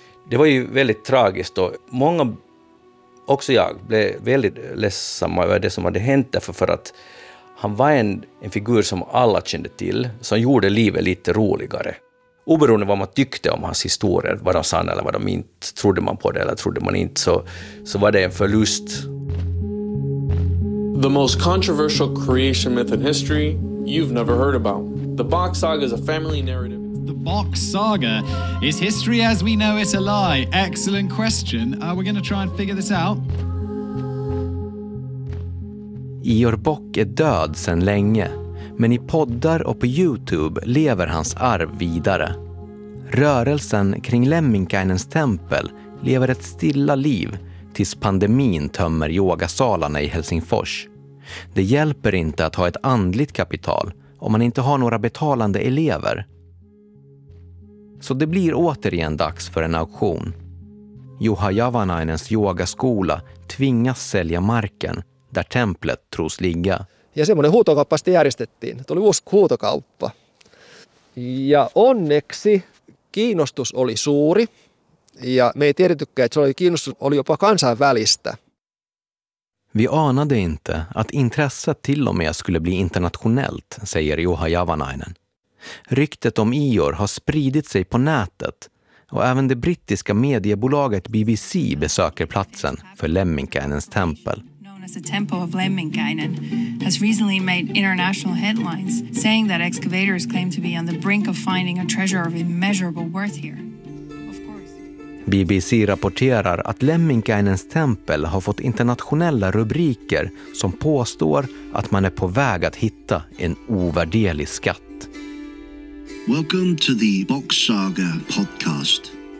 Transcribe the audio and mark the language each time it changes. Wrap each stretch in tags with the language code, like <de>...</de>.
<sv>Det var ju väldigt tragiskt och många, också jag, blev väldigt ledsamma över det som hade hänt därför för att han var en figur som alla kände till, som gjorde livet lite roligare. Oberoende vad man tyckte om hans historier, vad de sann eller vad de inte, trodde man på det eller trodde man inte, så var det en förlust.</sv> <en>The most controversial creation myth in history you've never heard about. The Bock Saga is a family narrative. The Bock Saga, is history as we know it a lie? Excellent question. We're going to try and figure this out.</en> <sv>Ior Bock är död sedan länge, men i poddar och på YouTube lever hans arv vidare. Rörelsen kring Lemminkainens tempel lever ett stilla liv tills pandemin tömmer yogasalarna i Helsingfors. Det hjälper inte att ha ett andligt kapital om man inte har några betalande elever. Så det blir återigen dags för en auktion. Juha Javanainens yogaskola tvingas sälja marken där templet tros ligga.</sv> <fi>Ja semmoinen huutokauppa sitten järjestettiin. Tuli uusi huutokauppa. Ja onneksi kiinnostus oli suuri. Ja me ei tiedettykään, että se oli kiinnostus oli jopa kansainvälistä.</fi> <sv>Vi anade inte att intresset till och med skulle bli internationellt, säger Juha Javanainen. Ryktet om Ior har spridit sig på nätet och även det brittiska mediebolaget BBC besöker platsen för Lemminkainens tempel.</sv> <en>The temple of Lemminkainen has recently made international headlines, saying that excavators claim to be on the brink of finding a treasure of immeasurable worth here.</en> <sv>BBC rapporterar att Lemminkainens tempel har fått internationella rubriker som påstår att man är på väg att hitta en ovärderlig skatt.</sv> <en>Welcome to the Bock Saga podcast.</en>